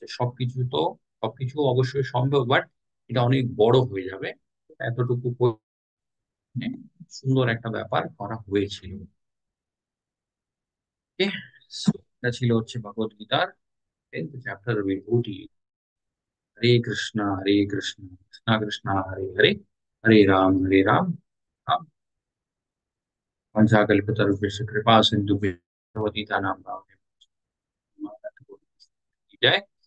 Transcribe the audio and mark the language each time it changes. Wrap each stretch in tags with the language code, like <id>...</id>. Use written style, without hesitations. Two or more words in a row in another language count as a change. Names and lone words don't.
<bn>সবকিছু অবশ্যই সম্ভব, বাট এটা অনেক বড় হয়ে যাবে। এতটুকু সুন্দর একটা ব্যাপার করা হয়েছিল।</bn> <en>Okay? So,</en> <bn>এটা ছিল হচ্ছে ভগবত গীতার 10th চ্যাপ্টার বিভূতি।</bn> <sa>হরে কৃষ্ণ কৃষ্ণ কৃষ্ণ হরে হরে, হরে রাম রাম वंशाकल्पतरुभ्यश्च कृपा सिन्धुभ्यः भगवती नाम जय।</sa>